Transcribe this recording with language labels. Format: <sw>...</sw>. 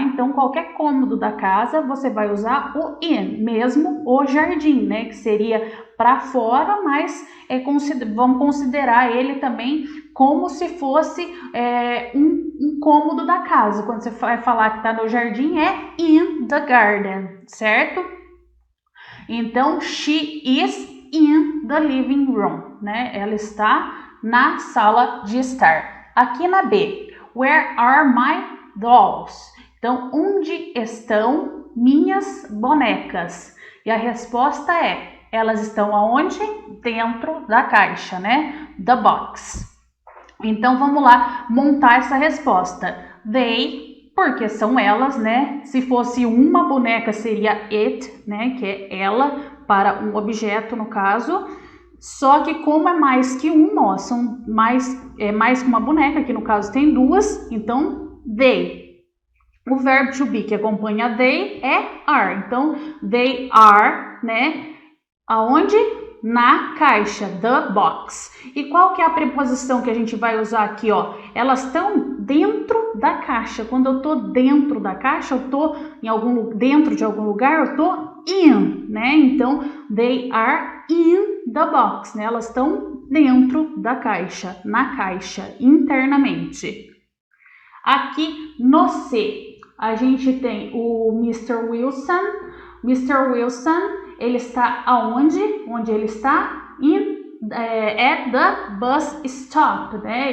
<pt>Então, qualquer cômodo da casa, você vai usar o in, mesmo o jardim, né? Que seria para fora, mas vamos considerar ele também como se fosse um cômodo da casa. Quando você vai falar que está no jardim, é</pt> <en>in the garden,</en> <pt>certo?</pt> <en>Então, she is in the living room, né?</en> <pt>Ela está na sala de estar. Aqui na B,</pt> <en>where are my dolls?</en> <pt>Então, onde estão minhas bonecas? E a resposta é, elas estão aonde? Dentro da caixa, né? The box. Então, vamos lá montar essa resposta. They, porque são elas, né? Se fosse uma boneca, seria it, né? Que é ela, para um objeto, no caso. Só que como é mais que uma, ó, é mais que uma boneca, que no caso tem duas, então, they. O verbo to be que acompanha they é are. Então,</pt> <en>they are,</en> <pt>né? Aonde? Na caixa, the box. E qual que é a preposição que a gente vai usar aqui, ó? Elas estão dentro da caixa. Quando eu tô dentro da caixa, eu tô dentro de algum lugar, eu tô in, né?</pt> <en>Então, they are in the box, né?</en> <pt>Elas estão dentro da caixa, na caixa, internamente. Aqui no C, a gente tem o Mr. Wilson. Mr. Wilson, ele está aonde? Onde ele está?</pt> <en>At the bus stop, né?</en>